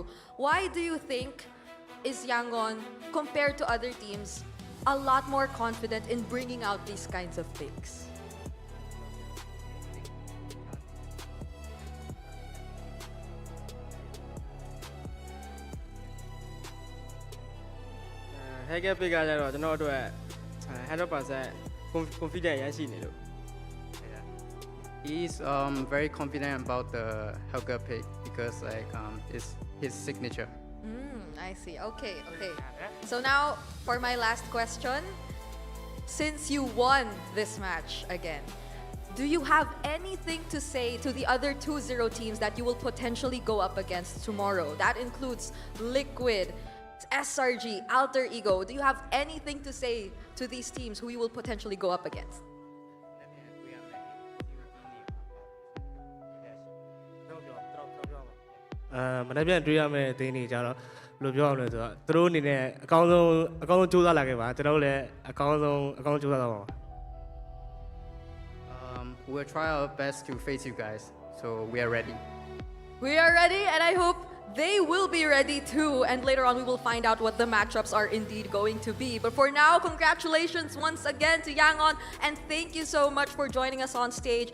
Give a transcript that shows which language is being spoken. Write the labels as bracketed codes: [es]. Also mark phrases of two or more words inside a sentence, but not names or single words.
[en] Why do you think is Yangon, compared to other teams, a lot more confident in bringing out these kinds of picks? [my] Hellcurt pick ကတော့ကျွန်တော်တို့အတွက် 100% confident ရရှိနေလို့ [en] He's very confident about the Hellcurt pick because like it's his signature. I see. Okay. So now for my last question. Since you won this match again, do you have anything to say to the other 2-0 teams that you will potentially go up against tomorrow? That includes Liquid, SRG, Alter Ego. Do you have anything to say to these teams who you will potentially go up against? [my] ။ မနေ့ပြန်တွေ့ရမယ့်အသင်းတွေကြတော့ဘယ်လိုပြောအောင်လဲဆိုတော့သူတို့အနေနဲ့အကောင်းဆုံးကြိုးစားလာခဲ့ပါကျွန်တော်တို့လည်းအကောင်းဆုံးကြိုးစားသွားပါ [en] We'll try our best to face you guys, so we are ready. We are ready, and I hope they will be ready too. And later on, we will find out what the matchups are indeed going to be. But for now, congratulations once again to Yangon, and thank you so much for joining us on stage.